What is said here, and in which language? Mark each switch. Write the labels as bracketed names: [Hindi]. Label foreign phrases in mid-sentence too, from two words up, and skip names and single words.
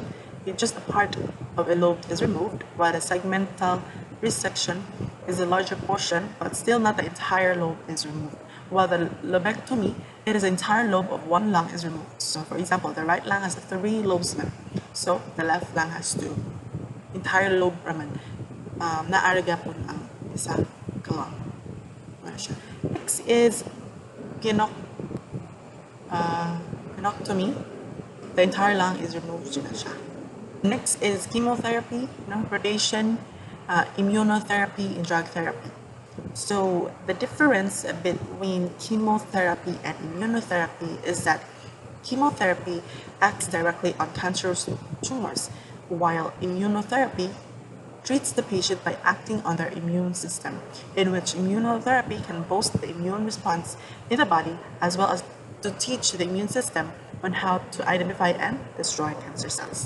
[English] Just a part of a lobe is removed, while the segmental resection is a larger portion, but still not the entire lobe is removed. while the lobectomy, it is the entire lobe of one lung is removed. So for example, the right lung has 3 lobes na. So the left lung has 2. Entire lobe raman. [Hiligaynon] Naaraga po ang isa ka lung. [English] Next is gynectomy. The entire lung is removed [Hiligaynon] na siya. [English] Next is chemotherapy, radiation, immunotherapy, and drug therapy. So the difference between chemotherapy and immunotherapy is that chemotherapy acts directly on cancerous tumors, while immunotherapy treats the patient by acting on their immune system, in which immunotherapy can boost the immune response in the body as well as to teach the immune system on how to identify and destroy cancer cells.